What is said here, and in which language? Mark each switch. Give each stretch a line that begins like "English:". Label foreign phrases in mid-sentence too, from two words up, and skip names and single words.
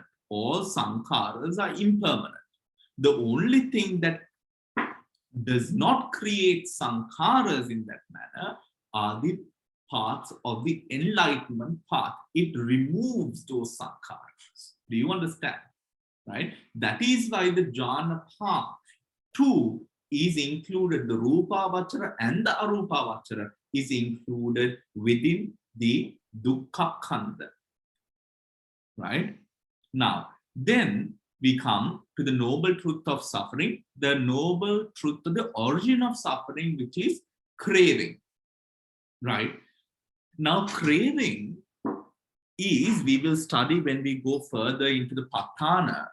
English: All sankharas are impermanent. The only thing that does not create sankharas in that manner are the parts of the enlightenment path. It removes those sankharas. Do you understand? Right? That is why the jhana path too is included. The
Pali: rupa vachara
English: and the
Pali: arupa vachara
English: is included within the
Pali: dukkha khanda.
English: Right? Now, then we come to the noble truth of suffering, the noble truth of the origin of suffering, which is craving. Right? Now, craving is, we will study when we go further into the patthana.